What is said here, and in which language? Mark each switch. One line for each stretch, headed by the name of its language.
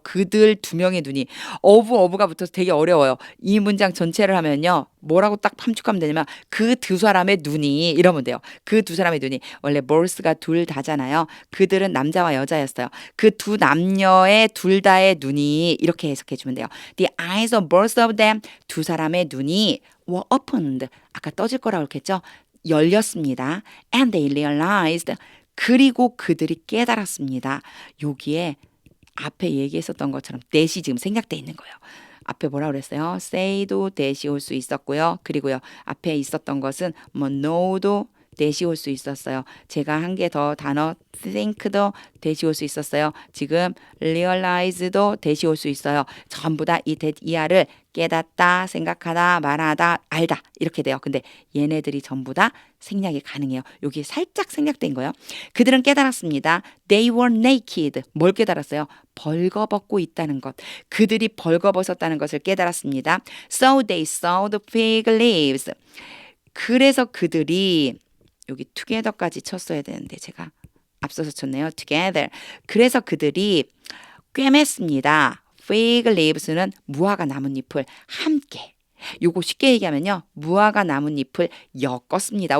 Korean: 그들 두 명의 눈이 어부가 붙어서 되게 어려워요. 이 문장 전체를 하면요 뭐라고 딱 함축하면 되냐면 그 두 사람의 눈이 이러면 돼요. 그 두 사람의 눈이 원래 both가 둘 다잖아요. 그들은 남자와 여자였어요. 그 두 남녀의 둘 다의 눈이 이렇게 해석해 주면 돼요.
English: The eyes of both of them
Korean: 두 사람의 눈이
English: were opened
Korean: 아까 떠질 거라고 그랬죠. 열렸습니다.
English: And they realized
Korean: 그리고 그들이 깨달았습니다. 여기에 앞에 얘기했었던 것처럼 that이 지금 생략돼 있는 거예요. 앞에 뭐라 그랬어요? say도 that이 올 수 있었고요. 그리고요. 앞에 있었던 것은 뭐 know도 that이 올 수 있었어요. 제가 한 개 더 단어 think도 that이 올 수 있었어요. 지금 realize도 that이 올 수 있어요. 전부 다 이 that 이하를 깨닫다, 생각하다, 말하다, 알다 이렇게 돼요. 근데 얘네들이 전부 다 생략이 가능해요. 여기 살짝 생략된 거예요. 그들은 깨달았습니다.
English: They were naked.
Korean: 뭘 깨달았어요? 벌거벗고 있다는 것. 그들이 벌거벗었다는 것을 깨달았습니다.
English: So they saw the fig leaves.
Korean: 그래서 그들이 여기 together까지 쳤어야 되는데 제가 앞서서 쳤네요.
English: together.
Korean: 그래서 그들이 꿰맸습니다. fig leaves는 무화과 나뭇잎을 함께. 요거 쉽게 얘기하면요. 무화과 나뭇잎을 엮었습니다.